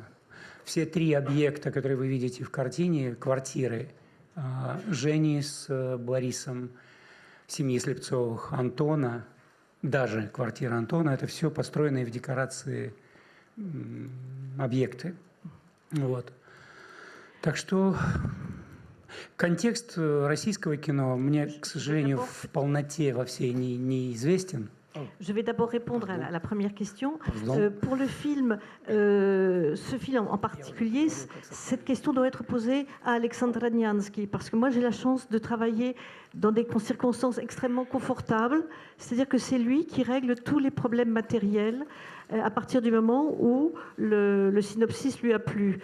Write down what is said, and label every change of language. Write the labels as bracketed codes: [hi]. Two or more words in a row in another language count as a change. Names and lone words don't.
[ru] Все три объекта, которые вы видите в картине, квартиры Жени с Борисом, семьи Слепцовых, Антона, даже квартира Антона, это все построенные в декорации объекты. Вот. Так что контекст российского кино мне, к сожалению, в полноте во всей неизвестен. [fr] Je vais d'abord répondre à la première question. Pour le film, ce film en particulier, cette question doit être posée à Alexandre Radnyansky, parce que moi j'ai la chance de travailler dans des circonstances extrêmement confortables, c'est-à-dire que c'est lui qui règle tous les problèmes matériels à partir du moment où le synopsis lui a plu.